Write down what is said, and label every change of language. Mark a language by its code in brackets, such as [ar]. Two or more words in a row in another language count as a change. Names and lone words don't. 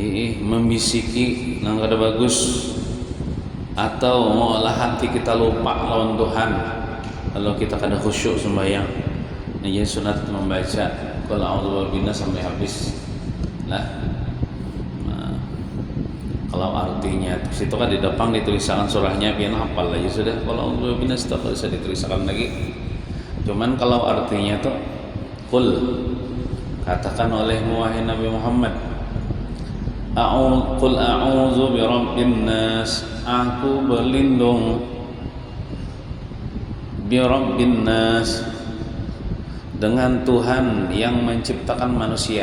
[bjn] membisiki nang kada bagus, atau malah hati kita lupa lawan Tuhan kalau kita kada khusyuk sembahyang. Ini sunat membaca [ar] qul a'udzu birabbin nas [bjn] sampai habis lah. Nah, kalau artinya di situ kan di depan dituliskan surahnya, pian hafal aja sudah. [ar] Qul a'udzu birabbin nas [bjn] tak bisa dituliskan lagi. Cuman kalau artinya tuh qul, katakan olehmu wahai Nabi Muhammad, [ar] qul a'udzu birabbin nas, [bjn] aku berlindung [ar] birabbin nas, [bjn] dengan Tuhan yang menciptakan manusia.